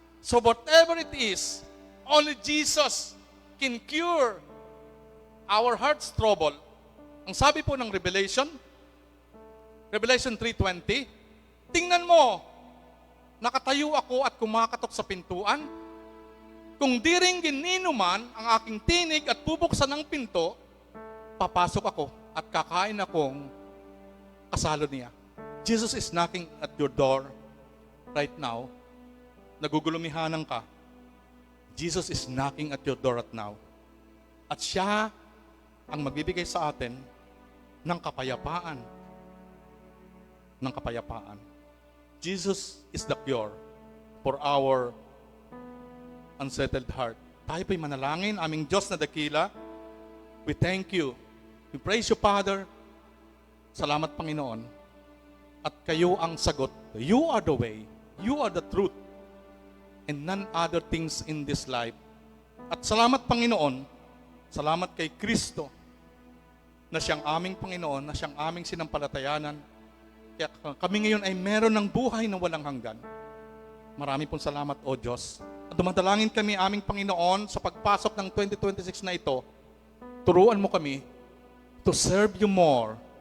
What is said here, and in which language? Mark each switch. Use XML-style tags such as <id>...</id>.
<en>So whatever it is, only Jesus can cure our heart's trouble.</en> <tl>Ang sabi po ng Revelation 3:20, tingnan mo, nakatayo ako at kumakatok sa pintuan. Kung di rin gininuman ang aking tinig at bubuksan ang pinto, papasok ako at kakain akong kasalo niya.</tl> <en>Jesus is knocking at your door right now.</en> <tl>Nagugulumihanan ka.</tl> <en>Jesus is knocking at your door right now.</en> <tl>At siya ang magbibigay sa atin ng kapayapaan. Ng kapayapaan.</tl> <en>Jesus is the cure for our unsettled heart.</en> <tl>Tayo po'y manalangin, aming Diyos na dakila.</tl> <en>We thank you. We praise you, Father.</en> <tl>Salamat, Panginoon. At kayo ang sagot.</tl> <en>You are the way. You are the truth. And none other things in this life.</en> <tl>At salamat, Panginoon. Salamat kay Kristo na siyang aming Panginoon, na siyang aming sinampalatayanan. Kaya kami ngayon ay meron ng buhay na walang hanggan. Marami pong salamat, O Diyos. At dumadalangin kami, aming Panginoon, sa pagpasok ng 2026 na ito, turuan mo kami</tl> <en>to serve you more.</en>